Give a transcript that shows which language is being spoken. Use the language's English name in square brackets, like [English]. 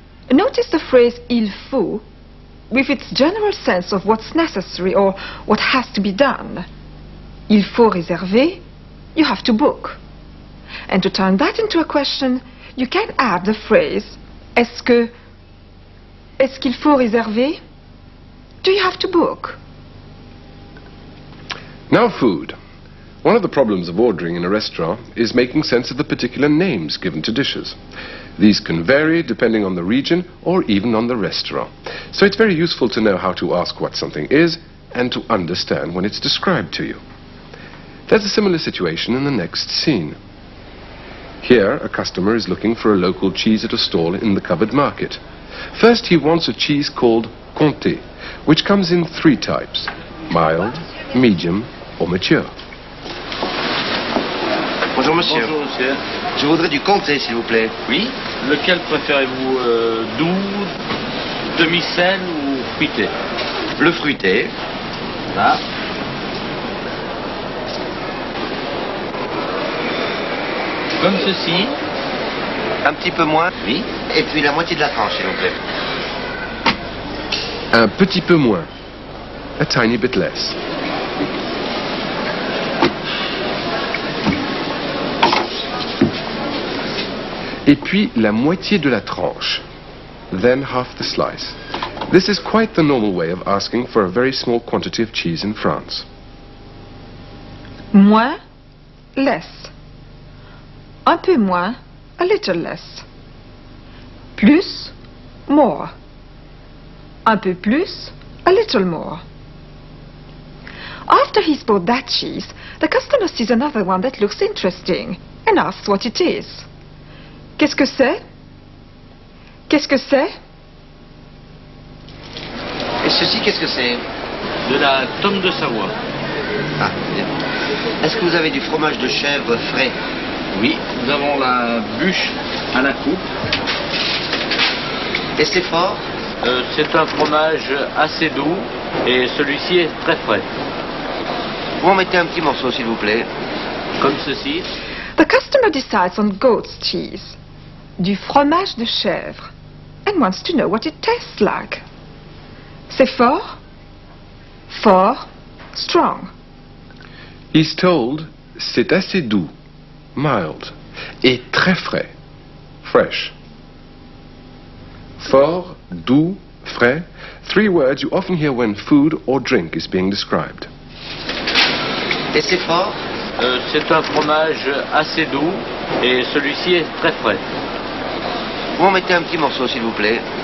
[English] Notice the phrase il faut with its general sense of what's necessary or what has to be done. [French] Il faut réserver, [English] you have to book. And to turn that into a question, you can add the phrase [French] est-ce qu'il faut réserver? [English] Do you have to book? Now food. One of the problems of ordering in a restaurant is making sense of the particular names given to dishes. These can vary depending on the region or even on the restaurant. So it's very useful to know how to ask what something is and to understand when it's described to you. There's a similar situation in the next scene. Here, a customer is looking for a local cheese at a stall in the covered market. First, he wants a cheese called Comté, which comes in 3 types: mild, medium, or mature. [French] Bonjour monsieur. Bonjour monsieur. Je voudrais du comté s'il vous plaît. Oui. Lequel préférez-vous, doux, demi-sel ou fruité? Le fruité. Là. Comme ceci. Un petit peu moins. Oui. Et puis la moitié de la tranche s'il vous plaît. Un petit peu moins. [English] A tiny bit less. [French] Et puis la moitié de la tranche. [English] Then half the slice. This is quite the normal way of asking for a very small quantity of cheese in France. [French] Moins, less. Un peu moins, [English] a little less. Plus, more. [French] Un peu plus, [English] a little more. After he's bought that cheese, the customer sees another one that looks interesting and asks what it is. [French] Qu'est-ce que c'est? Qu'est-ce que c'est? Et ceci qu'est-ce que c'est? De la tome de Savoie. Ah, bien. Est-ce que vous avez du fromage de chèvre frais? Oui. Nous avons la bûche à la coupe. Et c'est fort? C'est un fromage assez doux et celui-ci est très frais. Vous en mettez un petit morceau s'il vous plaît. Comme ceci. [English] The customer decides on goat's cheese, du fromage de chèvre, and wants to know what it tastes like. [French] C'est fort? Fort, strong. [English] He's told [French] c'est assez doux, [English] mild, [French] et très frais, [English] fresh. Fort, doux, frais, 3 words you often hear when food or drink is being described. [French] Et c'est fort? C'est un fromage assez doux et celui-ci est très frais. Vous en mettez un petit morceau s'il vous plaît.